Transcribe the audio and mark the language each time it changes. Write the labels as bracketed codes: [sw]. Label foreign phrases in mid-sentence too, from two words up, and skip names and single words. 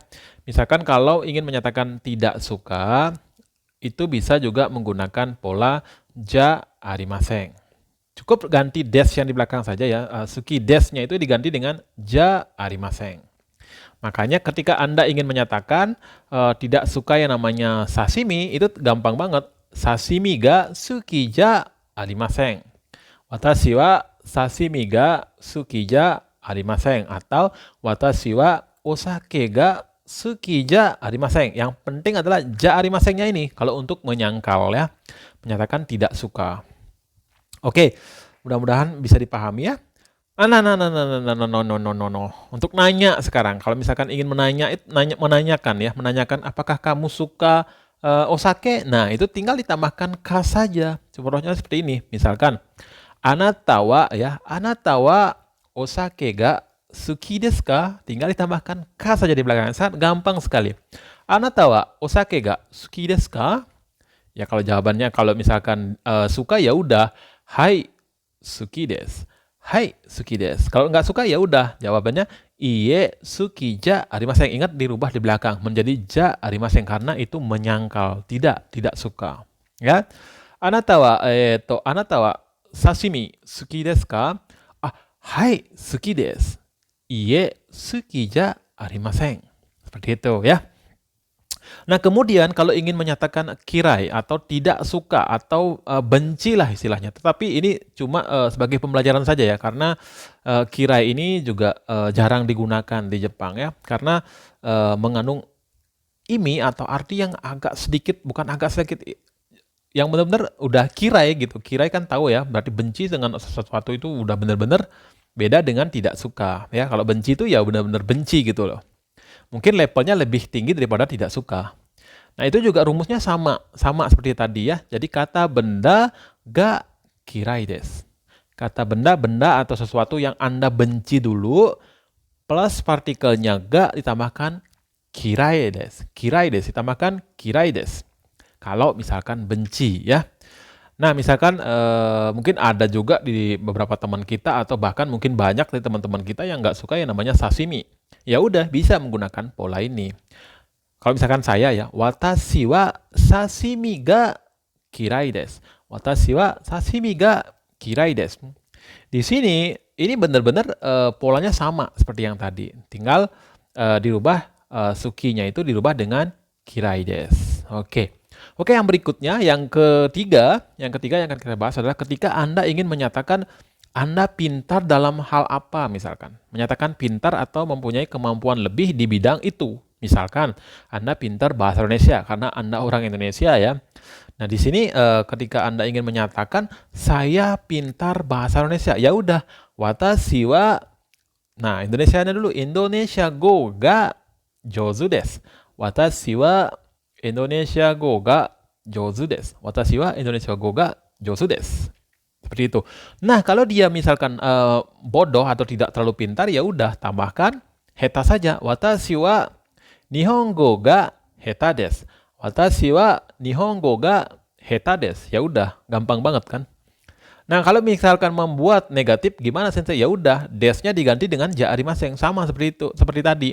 [id] Misalkan kalau ingin menyatakan tidak suka itu bisa juga menggunakan pola [ja] じゃありません. [id] Cukup ganti des yang di belakang saja ya. [ja] 好きですnya [id] itu diganti dengan [ja] じゃありません. [id] Makanya ketika Anda ingin menyatakan tidak suka yang namanya sashimi, itu gampang banget. [ja] 刺身が好きじゃありません. 私は刺身が好きじゃありません. Atau 私はお酒が好きじゃありません. [id] Yang penting adalah [ja] じゃありませんnya [id] ini kalau untuk menyangkal ya. Menyatakan tidak suka. Oke, mudah-mudahan bisa dipahami ya. Untuk nanya sekarang, kalau misalkan ingin menanyakan apakah kamu suka osake, nah itu tinggal ditambahkan ka saja. Contohnya seperti ini. Misalkan, [ja] あなたはや、あなたはお酒が好きですか? [id] Tinggal ditambahkan ka saja di belakang. Sangat gampang sekali. [ja] あなたはお酒が好きですか? [id] Ya kalau jawabannya kalau misalkan suka ya udah [ja] はい好きです. はい好きです. [id] Kalau nggak suka ya udah jawabannya [ja] いいえ好きじゃありません. [id] Ingat dirubah di belakang menjadi [ja] じゃありません [id] karena itu menyangkal, tidak suka. Ya. [ja] あなたは刺身好きですか? あ、はい好きです。いいえ好きじゃありません. [id] Seperti itu ya. Nah, kemudian kalau ingin menyatakan kirai atau tidak suka atau benci lah istilahnya. Tetapi ini cuma sebagai pembelajaran saja ya, karena kirai ini juga jarang digunakan di Jepang ya, karena mengandung imi atau arti yang agak sedikit, bukan agak sedikit, yang benar-benar udah kirai gitu. Kirai kan tahu ya, berarti benci dengan sesuatu itu udah benar-benar beda dengan tidak suka ya. Kalau benci itu ya benar-benar benci gitu loh. Mungkin levelnya lebih tinggi daripada tidak suka. Nah, itu juga rumusnya sama seperti tadi ya. Jadi kata benda [ja] が嫌いです. [id] Kata benda atau sesuatu yang Anda benci dulu plus partikelnya ga ditambahkan [ja] 嫌いです. 嫌いです ditambahkan 嫌いです. [id] Kalau misalkan benci ya. Nah, misalkan mungkin ada juga di beberapa teman kita atau bahkan mungkin banyak dari teman-teman kita yang nggak suka yang namanya sashimi. Ya udah bisa menggunakan pola ini. Kalau misalkan saya ya, [ja] 私は刺身が嫌いです. 私は刺身が嫌いです. [id] Di sini ini benar-benar polanya sama seperti yang tadi. Tinggal dirubah sukinya itu dirubah dengan [ja] 嫌いです. [id] Oke, yang berikutnya, yang ketiga yang akan kita bahas adalah ketika Anda ingin menyatakan Anda pintar dalam hal apa, misalkan. Menyatakan pintar atau mempunyai kemampuan lebih di bidang itu. Misalkan, Anda pintar bahasa Indonesia karena Anda orang Indonesia ya. Nah, di sini ketika Anda ingin menyatakan saya pintar bahasa Indonesia, ya udah, [ja] 私は, [id] nah Indonesianya dulu, [ja] インドネシア語が上手です. 私はインドネシア語が上手です. 私はインドネシア語が上手です. [id] Seperti itu. Nah, kalau dia misalkan bodoh atau tidak terlalu pintar, ya udah tambahkan heta saja. [ja] 私は日本語が下手です. 私は日本語が下手です. [id] Ya udah, gampang banget kan? Nah, kalau misalkan membuat negatif gimana sensei? Ya udah, desnya diganti dengan [ja] じゃありません, [id] sama seperti itu, seperti tadi.